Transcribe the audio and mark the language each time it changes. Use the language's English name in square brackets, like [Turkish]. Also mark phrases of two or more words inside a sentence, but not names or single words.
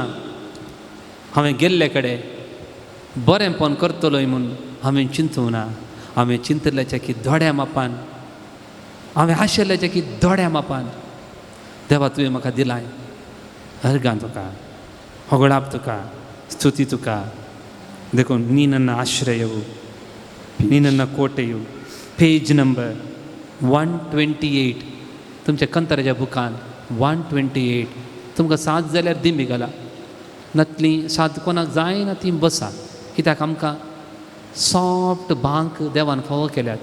[Konkani] हांवें गेल्ले कडेन बरेंपण करतलोय म्हूण हांवें चिंतूं ना. हांवें चिंतल्याच्या की दोड्या मापान, हांवें आशिल्ल्याच्या की दोड्या मापान देवा तुवें म्हाका दिलाय. अर्गां तुका, होगडाप तुका, स्तुती तुका. [Kannada] देखून नी ನನ್ನ ಆಶ್ರಯವು, नी ನನ್ನ ಕೋಟೆಯು. [Konkani] पेज नंबर 128 तुमच्या कंतराच्या बुकान 128. तुमकां साथ जाल्यार दिमी घाला, नातली साथ कोणाक जायना ती बसा. कित्याक आमकां सॉफ्ट भांक देवान फावो केल्यात.